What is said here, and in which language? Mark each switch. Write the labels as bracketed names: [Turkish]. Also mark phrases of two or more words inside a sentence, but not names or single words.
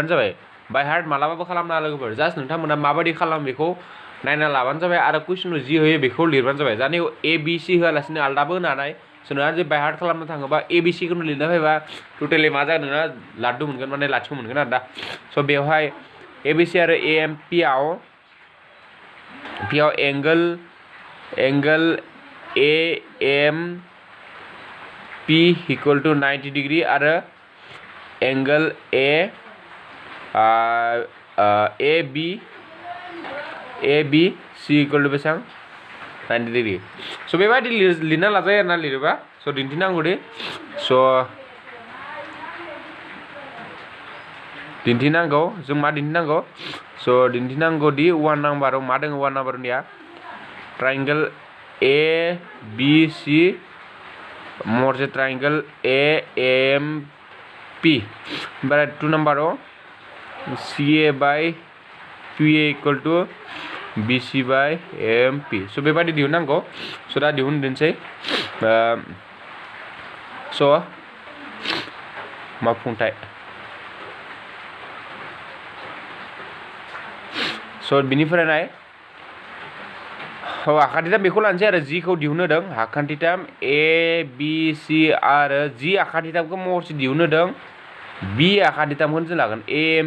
[English] by heart [Bodo] मालाबाबो खालामना लोगोफोर जास्ट नोंथांमोना माबायदि खालाम बेखौ नायना लाबानो जाबाय आरो कुइसनाव जि होयो बेखौ लिरबानो जाबाय जानायाव ए बि सि होआलासिनो आलदाबो होनो हानाय सोरनाबा जे [English] by heart [Bodo] खालामनो थाङोबा ए बि सि खौनो लिरना फैबा टटेलि मा जागोन नोंना लाड्डु मोनगोन माने लाथिख' मोनगोन आरो दा स' बेवहाय ए बि सि आरो ए एम पि आव [English] angle A M P equal to [Bodo] 90 डिग्री आरो [English] angle A B C equal to [Bodo] बेसेबां 90 डिग्री स' बेबायदि लिरना लाजायो आरोना लिरोबा स' दिन्थिनांगौ दे स' दिन्थिनांगौ जों मा दिन्थिनांगौ स' दिन्थिनांगौ दि 1 नाम्बाराव मा दङ 1 नाम्बारनिया ट्रायंगल ए बी सी मोरसे ट्रायंगल ए एम पी ओमफ्राय 2 नाम्बाराव [English] C A by Q A equal to B C by M P [Bodo] स' बेबायदि दिहुननांगौ स' दा दिहुनदोनसै स' मावफुंथाय स' बिनिफ्राय नाय आखान्थिथाम बेखौ लानोसै आरो जिखौ दिहुनहोदों आखान्थिथाम ए बि सि आरो जि आखान्थिथामखौ महरसे दिहुनहोदों बि आखान्थिथामखौनो जों लागोन ए एम